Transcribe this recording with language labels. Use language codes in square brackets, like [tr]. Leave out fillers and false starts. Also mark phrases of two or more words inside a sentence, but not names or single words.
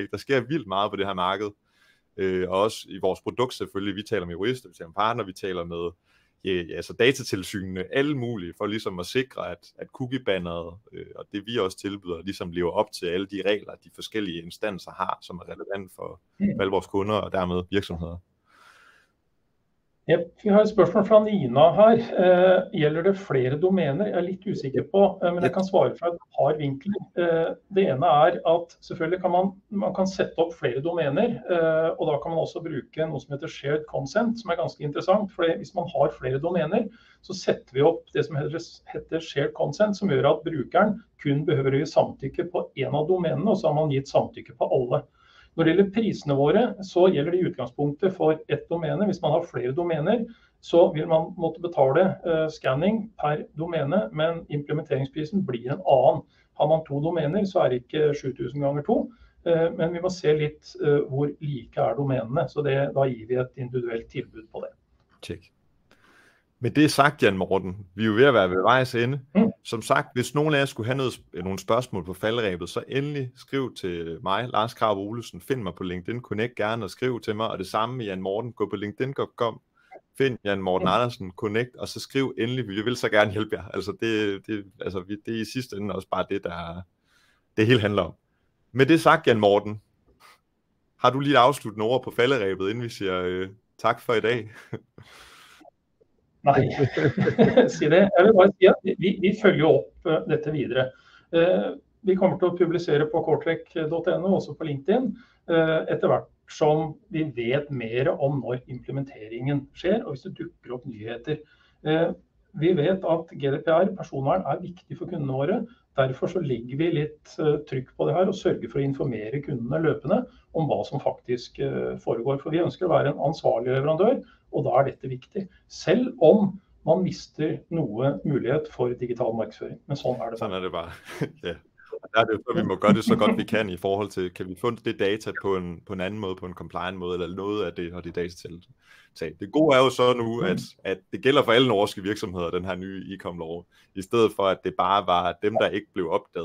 [da] Der sker vildt meget på det her marked. Og også i vores produkt selvfølgelig, vi taler med jurister, vi taler med partner, vi taler med altså datatilsynene, alle mulige, for ligesom at sikre, at cookie-banneret og det vi også tilbyder, ligesom lever op til alle de regler, de forskellige instanser har, som er relevant for alle vores kunder og dermed virksomheder. Yep. [no] Vi har et spørsmål fra Nina her. Gjelder det flere domener? Jeg er litt usikker på, men jeg kan svare fra et par vinkler. Det ene er at selvfølgelig kan man kan sette opp flere domener, og da kan man også bruke noe som heter [en] shared consent, [no] som er ganske interessant. For hvis man har flere domener, så setter vi opp det som heter [en] shared consent, [no] som gjør at brukeren kun behøver å gi samtykke på en av domenene, og så har man gitt samtykke på alle. Når det gjelder prisene våre, så gjelder det i utgangspunktet for ett domene. Hvis man har flere domener, så vil man måtte betale scanning per domene, men implementeringsprisen blir en annen. Har man 2 domener, så er det ikke 7000 ganger 2, men vi må se litt hvor like er domenene, så da gir vi et individuelt tilbud på det. Check. [da] Med det sagt, Jan Morten, vi er jo ved at være ved vejs ende. Som sagt, hvis nogen af jer skulle have nogle spørgsmål på falderebet, så endelig skriv til mig, Lars Krab Olesen. Find mig på LinkedIn, connect gerne og skriv til mig. Og det samme med Jan Morten. Gå på LinkedIn.com, find Jan Morten Andersen, connect, og så skriv endelig. Vi vil så gerne hjælpe jer. Altså det er i sidste ende også bare det hele handler om. Med det sagt, Jan Morten, har du lige et afsluttende ord på falderebet, inden vi siger tak for i dag? [no] Nei, si det. Jeg vil bare si at vi følger opp dette videre. Vi kommer til å publisere på kortrekk.no, også på LinkedIn, etter hvert som vi vet mer om når implementeringen skjer, og hvis det dukker opp nyheter. Vi vet at GDPR, personvern, er viktig for kundene våre. Derfor så legger vi litt trykk på det her og sørger for å informere kundene løpende om hva som faktisk foregår. For vi ønsker å være en ansvarlig leverandør, og da er dette viktig. Selv om man mister noe mulighet for digital markedsføring. Men sånn er det bare. [da] Sådan er det bare. Ja. Der er det jo så, vi må gøre det så godt vi kan i forhold til, kan vi få det data på en anden måde, på en compliant måde, eller noget af det, og det data til. Det gode er jo så nu, at det gælder for alle norske virksomheder, den her nye e-com-lov, i stedet for, at det bare var dem, der ikke blev opdaget.